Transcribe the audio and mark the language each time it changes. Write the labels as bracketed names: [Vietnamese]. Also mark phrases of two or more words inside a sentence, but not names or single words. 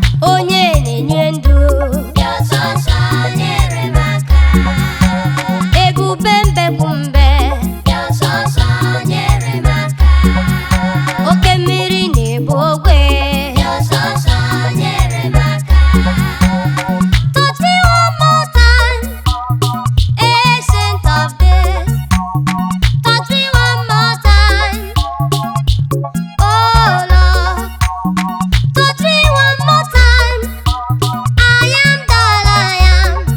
[Igbo] Onye na-enye ndụ. Bịa ọsọ ọsọ nyere m aka. Ebube mbe kwụ mbe. Bịa ọsọ ọsọ nyere m aka. Oke mmiri na-ebu ogwe. Bịa ọsọ ọsọ nyere m aka. [English] Touch me one more time, Ancient of Days. Touch me one more time, oh Lord. Touch me one more time, I am that I am.